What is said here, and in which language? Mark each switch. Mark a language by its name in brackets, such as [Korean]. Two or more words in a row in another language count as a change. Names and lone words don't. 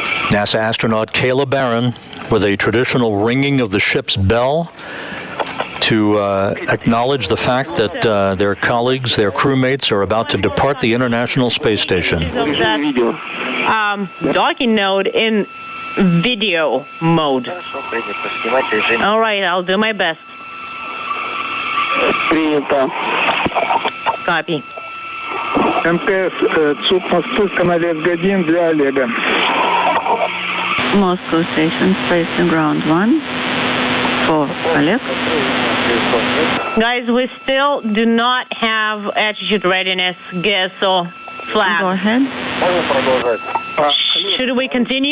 [English] NASA astronaut Kayla Barron with a traditional ringing of the ship's bell to acknowledge the fact that their colleagues, their crewmates, are about to depart the International Space Station. Docking node in video mode. All right, I'll do my best. Copy. [Russian] МТС, ЦУП мосту, становец Г1 для Олега. [English] Moscow Station, Space and Ground 1 for Oleg. Guys, we still do not have attitude readiness GSO flag. Go ahead. Should we continue?